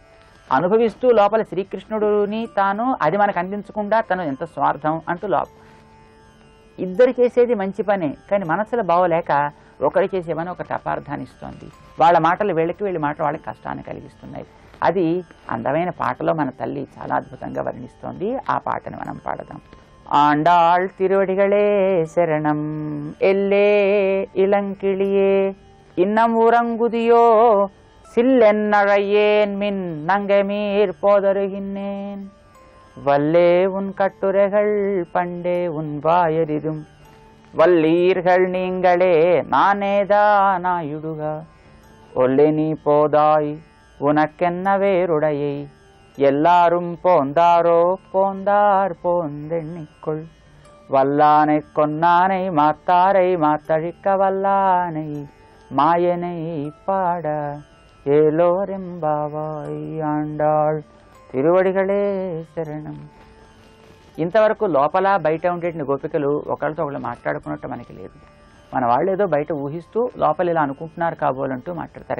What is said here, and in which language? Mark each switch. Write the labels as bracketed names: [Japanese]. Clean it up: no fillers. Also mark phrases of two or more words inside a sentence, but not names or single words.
[Telugu] అనుభవిస్తూ లోపల శ్రీకృష్ణుడిని తాను అది మనకు అందించకుండా తను ఎంత స్వార్థం అంటూ ఇద్దరు చేసేది మంచి పనే, కానీ మనసులో బాగోలేక ఒకరు చేసేమని ఒకటి అపార్థాన్ని ఇస్తోంది. వాళ్ళ మాటలు వీళ్ళకి, వీళ్ళ మాటలు వాళ్ళకి కష్టాన్ని కలిగిస్తున్నాయి. అది అందమైన పాటలో మన తల్లి చాలా అద్భుతంగా వర్ణిస్తోంది. ఆ పాటని మనం పాడదాం. [Tamil] ஆண்டாள் திருவடிகளே சரணம் எல்லே இளங்கிளியே இன்னம் உறங்குதியோ சில்லென்னழையேன் மின் நங்கமீர் போதருகின்றேன் வல்லே உன் கட்டுரைகள் பண்டே உன் வாயரிதும் வல்லீர்கள் நீங்களே நானேதானாயுடுக ஒல்லே நீ போதாய் உனக்கென்ன வேறுடையை எல்லாரும் போந்தாரோ போந்தார் போந்தெண்ணிக்கொள் வல்லானை கொன்னானை மாத்தாரை மாத்தழிக்க வல்லானை மாயனை பாட ஏலோரெம்பாவாய் ஆண்டாள் திருவடிகளே சரணம். [Telugu] ఇంతవరకు లోపల బయట ఉండేటువంటి గోపికలు ఒకళ్ళతో ఒకళ్ళు మాట్లాడుకున్నట్టు మనకి లేదు. మన వాళ్ళు ఏదో బయట ఊహిస్తూ లోపల ఇలా అనుకుంటున్నారు కాబోలంటూ మాట్లాడతారు.